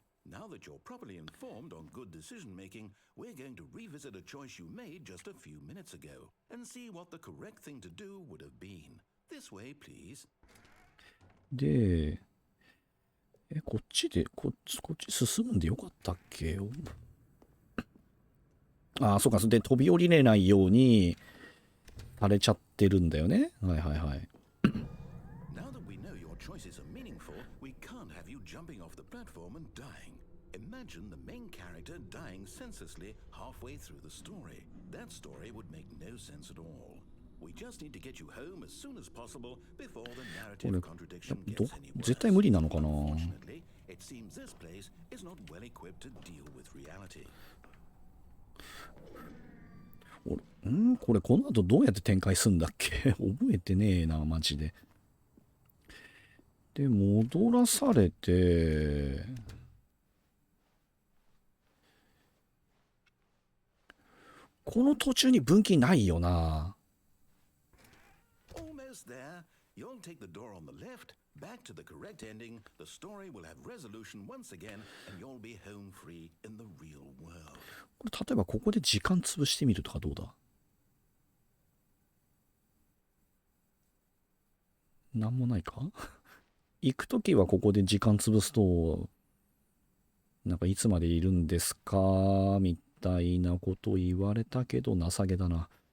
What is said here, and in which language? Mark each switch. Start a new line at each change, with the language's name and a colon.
English: Now that you're properly informed on good decision making, we're going to revisit a choice you made just a few minutes ago and see what the correct thing to do would have been. This way, please.
Japanese: で、こっち進むんでよかったっけ？ああ、そうか。で、飛び降りれないようにされちゃってるんだよね。はいはいはい。
English: Now that we know your choices are meaningful, we can't have you jumping off the platform and dying. Imagine the main character dying senselessly halfway through the story. That story would make no sense at all. We just need to get you home as soon as possible before the narrative contradiction gets any worse.
Japanese: 絶対無理なのかな。
English: Unfortunately, it seems this place is not well equipped to deal with reality.
Japanese: これこの後どうやって展開するんだっけ？覚えてねえな、マジで。で、戻らされて、この途中に分岐ないよな。
English: Almost there. You'll take the door on the left, back to the correct ending. The story will have resolution once again, and you'll be home free in the real world.
Japanese: これ例えばここで時間潰してみるとかどうだ？なんもないか？行くときはここで時間潰すと、なんかいつまでいるんですかみたいなこと言われたけど情けだな。